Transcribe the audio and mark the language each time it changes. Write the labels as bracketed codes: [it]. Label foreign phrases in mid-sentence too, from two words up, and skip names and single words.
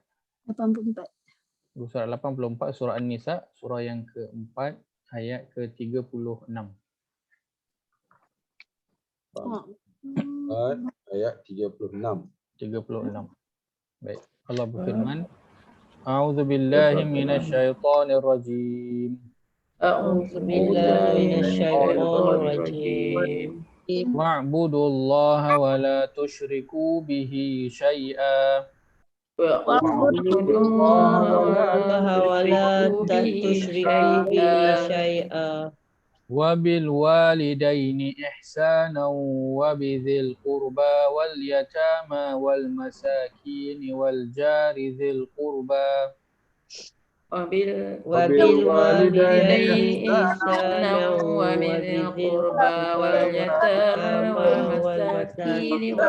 [id] 84. Muka surat 84 surah An-Nisa, surah yang keempat ayat ke-36. Ayat 36. 36. Baik. Allah berfirman, [ar] أعوذ بالله من الشيطان الرجيم. أعوذ بالله من الشيطان الرجيم. واعبدوا الله ولا تشركوا به شيئا. واعبدوا الله ولا تشركوا به شيئا. وبالوالدين إحسانا وبذي القربى واليتامى والمساكين والجار ذي القربى وبالوالدين إحسانا وبذي القربى واليتامى والمساكين